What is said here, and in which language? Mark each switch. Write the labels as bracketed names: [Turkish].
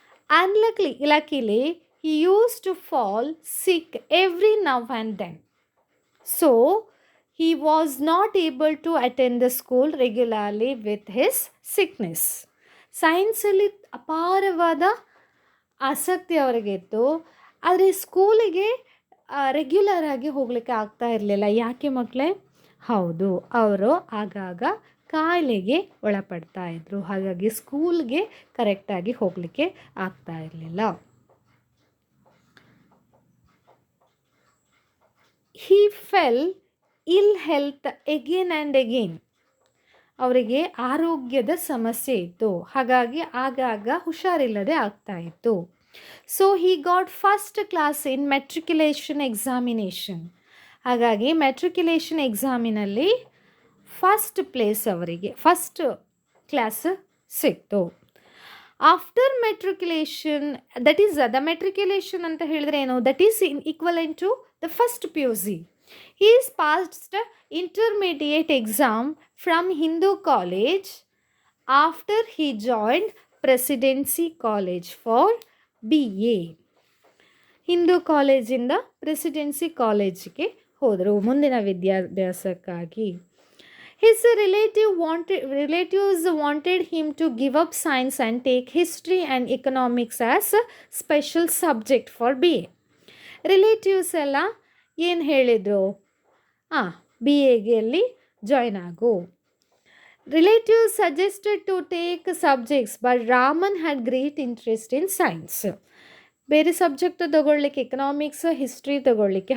[English] And luckily, he used to fall sick every now and then. So, he was not able to attend the school regularly with his sickness. [Kannada] ಸೈನ್ಸಲ್ಲಿ ಅಪಾರವಾದ ಆಸಕ್ತಿ ಅವರಿಗಿತ್ತು. ಆದರೆ ಸ್ಕೂಲಿಗೆ regular ಆಗಿ ಹೋಗಲಿಕ್ಕೆ ಆಗ್ತಾ ಇರಲಿಲ್ಲ. ಯಾಕೆ ಮಕ್ಕಳೇ? ಹೌದು, ಅವರು ಆಗಾಗ ಕಾಯಿಲೆಗೆ ಒಳಪಡ್ತಾ ಇದ್ರು. ಹಾಗಾಗಿ ಸ್ಕೂಲ್ಗೆ ಕರೆಕ್ಟಾಗಿ ಹೋಗಲಿಕ್ಕೆ ಆಗ್ತಾ ಇರಲಿಲ್ಲ. [English] He fell ill health again and again. [Kannada] ಅವರಿಗೆ ಆರೋಗ್ಯದ ಸಮಸ್ಯೆ ಇತ್ತು. ಹಾಗಾಗಿ ಆಗಾಗ ಹುಷಾರಿಲ್ಲದೆ ಆಗ್ತಾ ಇತ್ತು. [English] So he got first class in matriculation examination. [Kannada] ಹಾಗಾಗಿ ಮೆಟ್ರಿಕ್ಯುಲೇಷನ್ ಎಕ್ಸಾಮಿನಲ್ಲಿ ಫಸ್ಟ್ ಪ್ಲೇಸ್ ಅವರಿಗೆ ಫಸ್ಟ್ ಕ್ಲಾಸ್ ಸಿಕ್ತು. [English] after matriculation, that is the matriculation [Kannada] ಅಂತ ಹೇಳಿದ್ರೆ ಏನು, [English] That is equivalent to the first P U C. He is passed intermediate exam from Hindu College after he joined Presidency College for BA. [Kannada] Hindu ಕಾಲೇಜಿಂದ presidency ಕಾಲೇಜಿಗೆ ಹೋದರು ಮುಂದಿನ ವಿದ್ಯಾಭ್ಯಾಸಕ್ಕಾಗಿ. [English] His relatives wanted him to give up science and take history and economics as a special subject for BA. [Kannada] Relatives ಎಲ್ಲ ಏನು ಹೇಳಿದರು, B ಎಗೆ ಅಲ್ಲಿ ಜಾಯ್ನ್ ಆಗು. [English] Relatives suggested to take subjects but Raman had great interest in science. [Kannada] ಬೇರೆ subject ತಗೊಳ್ಳಿಕ್ಕೆ, economics, history ತಗೊಳ್ಳಿಕ್ಕೆ.